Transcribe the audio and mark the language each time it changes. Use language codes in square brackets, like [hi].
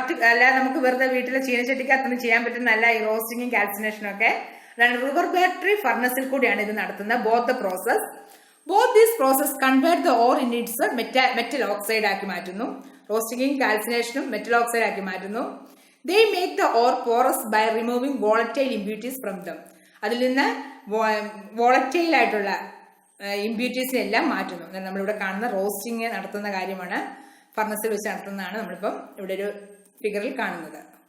[ml] അല്ല നമുക്ക് വെറുതെ വീട്ടിലെ ചീനച്ചട്ടിക്കകത്തൊന്നും ചെയ്യാൻ പറ്റുന്നതല്ല ഈ റോസ്റ്റിംഗും കാൽസിനേഷനും ഒക്കെ. അതാണ് റിവർബറേറ്ററി ഫർണസിൽ കൂടിയാണ് ഇത് നടത്തുന്നത്. [en] both these process convert the ore in its metal oxide [ml] ആക്കി മാറ്റുന്നു. റോസ്റ്റിംഗും കാൽസിനേഷനും മെറ്റൽ ഓക്സൈഡ് ആക്കി മാറ്റുന്നു. [en] They make the ore porous by removing volatile impurities from them. [ml] അതിൽ നിന്ന് വോളറ്റൈൽ ആയിട്ടുള്ള ഇമ്പ്യൂരിറ്റീസിനെ എല്ലാം മാറ്റുന്നു. നമ്മളിവിടെ കാണുന്ന റോസ്റ്റിംഗ് നടത്തുന്ന കാര്യമാണ്, ഫർണസിൽ വെച്ച് നടത്തുന്നതാണ് നമ്മളിപ്പം ഇവിടെ ഒരു ഫിഗറിൽ കാണുന്നത്.